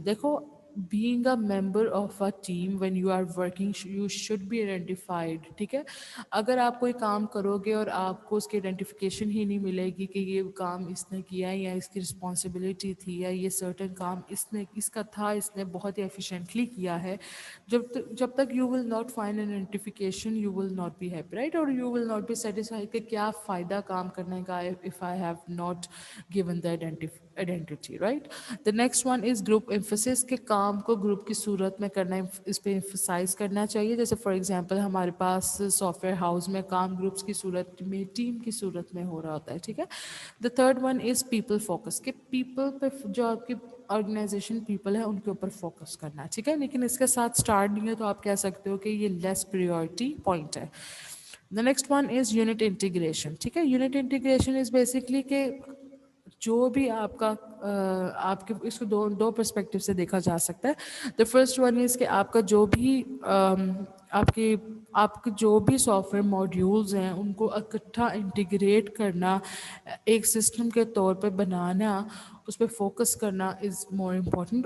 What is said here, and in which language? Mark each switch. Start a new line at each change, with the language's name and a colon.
English: دیکھو being a member of a team when you are working you should be identified.
Urdu: ٹھیک ہے, اگر آپ کوئی کام کرو گے اور آپ کو اس کی آئیڈینٹیفیکیشن ہی نہیں ملے گی کہ یہ کام اس نے کیا یا اس کی رسپانسبلٹی تھی یا یہ سرٹن کام اس کا تھا, اس نے بہت ہی ایفیشینٹلی کیا ہے, جب تک you will not find an identification you will not be happy, right, اور you will not be satisfy کہ کیا فائدہ کام کرنے کا if I have not given the identity, right?
English: The next one is group emphasis,
Urdu: کہ کام کو group کی صورت میں کرنا, اس پہ emphasize کرنا چاہیے. جیسے فار ایگزامپل ہمارے پاس سافٹ ویئر ہاؤس میں کام گروپس کی صورت میں, ٹیم کی صورت میں ہو رہا ہوتا ہے. ٹھیک ہے,
English: the third one is people focus,
Urdu: کہ پیپل پہ جو آپ کی آرگنائزیشن پیپل ہے ان کے اوپر فوکس کرنا ہے. ٹھیک ہے, لیکن اس کے ساتھ اسٹارٹ نہیں ہے تو آپ کہہ سکتے ہو کہ یہ لیس پریورٹی پوائنٹ ہے.
English: The next one is unit integration.
Urdu: ٹھیک ہے, یونٹ انٹیگریشن از بیسکلی کہ جو بھی آپ کا آپ کے اس کو دو پرسپیکٹو سے دیکھا جا سکتا ہے.
English: the first one is
Urdu: کہ آپ کا جو بھی آپ کے جو بھی سافٹ ویئر ماڈیولز ہیں ان کو اکٹھا انٹیگریٹ کرنا, ایک سسٹم کے طور پہ بنانا, اس پہ فوکس کرنا
English: Is more important.